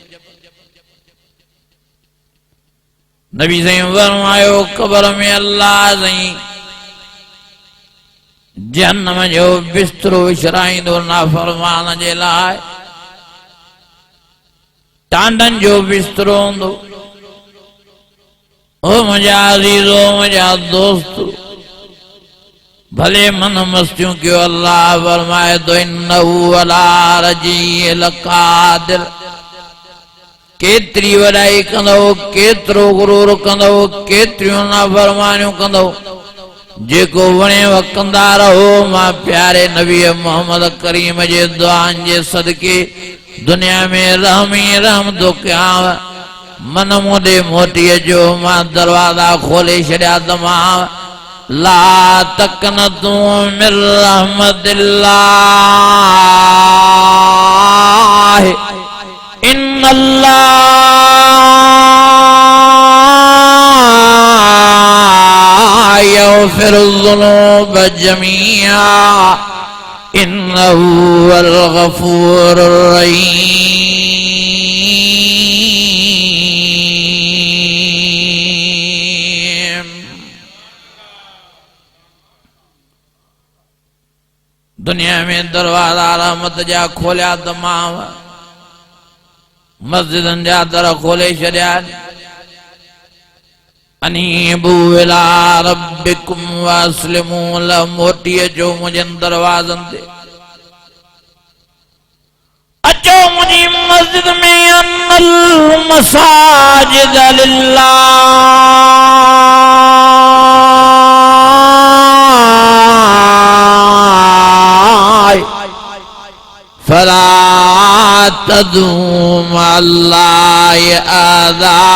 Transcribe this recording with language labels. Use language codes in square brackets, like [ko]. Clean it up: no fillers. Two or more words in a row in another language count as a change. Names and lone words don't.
[sd] नबी साईं फरमायो कबर में अल्लाह साईं जहन्नम जो बिस्तरो विछराईंदो नाफरमान जे लाइ, टांडन जो बिस्तरो हूंदो। ओ मुंहिंजा अज़ीज़ो मुंहिंजा दोस्त भले मन मस्तियों क्यों अल्लाह फरमाए तो [ar] إنه على رجعه لقادر, [sd] केतरी वडाई कंदो, केतरो गुरूर कंदो, केतरियूं नाफरमानियूं कंदो, जेको वणेव कंदा रहो। मां प्यारे नबी मोहम्मद करीम जे दुआन जे सदके दुनिया में रहम ही रहम तो कयांव। मन मोडे मोटी अचो, मां दरवाजा खोले छड़िया तमाम। [ar] لا تقنطوا من رحمة الله إن الله يغفر الذنوب جميعا إنه هو الغفور الرحيم. [sd] दुनिया में दरवाजा रहमत जा खोलिया तमाम, मस्जिदन जा दर खोले छड़िया। [ar] أنيبوا إلى ربكم وأسلموا له, [sd] मोटी अचो मुंहिंजनि दरवाज़नि ते, अचो मुंहिंजी मस्जिद में। [ar] أن المساجد لله فلا تدعوا مع الله أحدا.